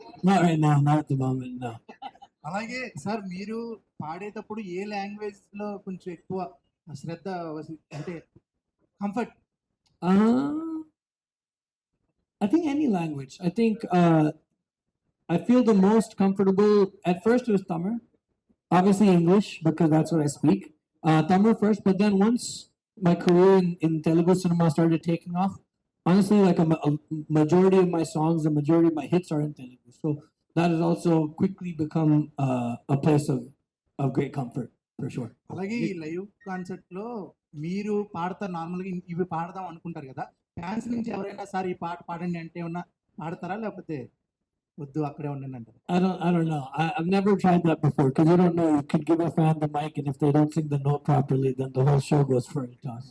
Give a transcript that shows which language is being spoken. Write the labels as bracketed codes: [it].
[en] Not right now, not at the moment, no. [te] అలాగే sir మీరు పాడేటప్పుడు ఏ లాంగ్వేజ్ లో కొంచెం ఎక్కువ శ్రద్ధ అంటే comfort? [en] I think any language. I think I feel the most comfortable. At first, it was Tamil. Obviously, English because that's what I speak. Tamil first, but then once my career in Telugu cinema started taking off, honestly, like a majority of my songs, the majority of my hits are in Telugu. So that has also quickly become a place of great comfort for sure. [te] అలాగే ఈ live concert లో మీరు పాడతారు, normal గా ఇవి పాడదాం అనుకుంటారు కదా, ఫ్యాన్స్ నుంచి ఎవరైనా సార్ ఈ పాట పాడండి అంటే ఏమన్నా పాడతారా, లేకపోతే వద్దు అక్కడే ఉండండి అంటారు? [en] I don't know. I've never tried that before because you don't know. You could give a fan the mic, and if they don't sing the note properly, then the whole show goes for a toss.